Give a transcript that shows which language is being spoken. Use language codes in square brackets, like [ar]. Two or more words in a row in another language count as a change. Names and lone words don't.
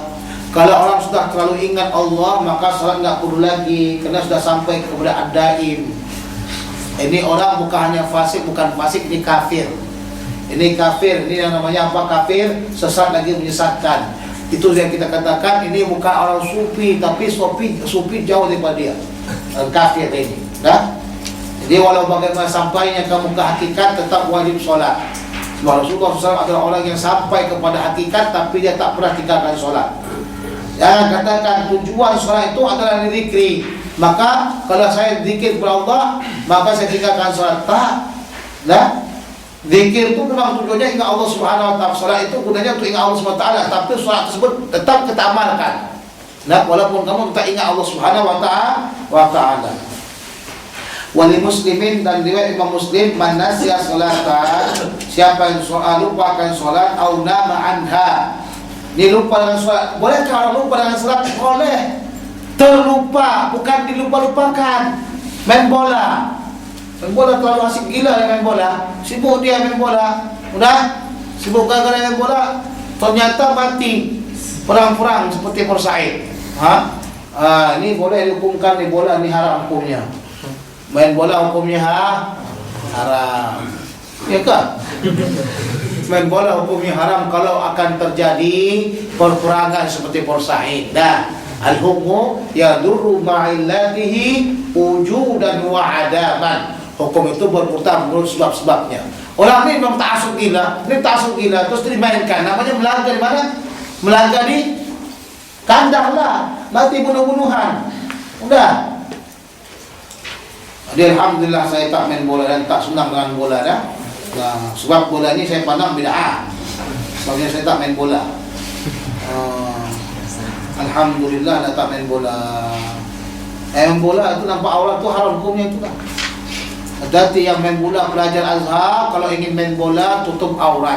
[ms] Kalau orang sudah terlalu ingat Allah, maka solat tidak perlu lagi, kerana sudah sampai kepada ad-daim. Ini orang bukan hanya fasik, bukan fasik, ini kafir. Ini kafir, ini yang namanya apa? Kafir, sesat lagi menyesatkan. Itu yang kita katakan, ini bukan orang sufi, tapi sufi jauh daripada dia. Kafir ini. Dah? Jadi walau bagaimana sampainya kamu ke hakikat, tetap wajib solat. Sebab Rasulullah SAW adalah orang yang sampai kepada hakikat, tapi dia tak pernah tinggalkan solat. Jangan katakan tujuan solat itu adalah zikri. Maka kalau saya zikir kepada Allah, maka saya tinggalkan solat. Tak. Nah, zikir itu memang tujuannya ingat Allah [ar] Subhanahu wa taala. [ms] Solat itu gunanya untuk ingat Allah [ar] Subhanahu wa taala, [ms] tapi solat tersebut tetap kita amalkan. Nah, walaupun kamu tak ingat Allah [ar] Subhanahu wa taala. [ms] Wali muslimin, dan riwayat Imam Muslim, [ar] man nasiya salatan, [ms] siapa yang lupakan solat [ar] au nama anha, [ms] Dia lupa dengan sholat. Bolehkah orang lupa dengan sholat? Boleh. Terlupa, bukan dilupa-lupakan. Main bola. Main bola terlalu asik gila dia main bola. Sibuk dia main bola. Udah? Sibuk gara-gara main bola. Ternyata mati. Perang-perang seperti Porsaid. Ini boleh dihukumkan di bola, ini haram hukumnya. Main bola hukumnya haram. Ya kan? Main bola hukumnya haram kalau akan terjadi perperangan seperti Porsaid. Dah, [ar] al-hukmu yadurru ma'illatihi wujudan wa adaban. [ms] Hukum itu berputar menurut sebab-sebabnya. Orang ini memang ta'asub gila, ini ta'asub gila, terus dimainkan. Namanya melanggar di mana? Melanggar di kandang lah, mati bunuh-bunuhan. Udah. Jadi alhamdulillah saya tak main bola dan tak senang dengan bola dah. Nah, sebab bola ni saya pandang bid'ah. Sebabnya saya tak main bola. Alhamdulillah dah tak main bola. Main bola itu nampak aurat tu haram hukumnya itu kan. Hati yang main bola pelajar Azhar kalau ingin main bola tutup aurat.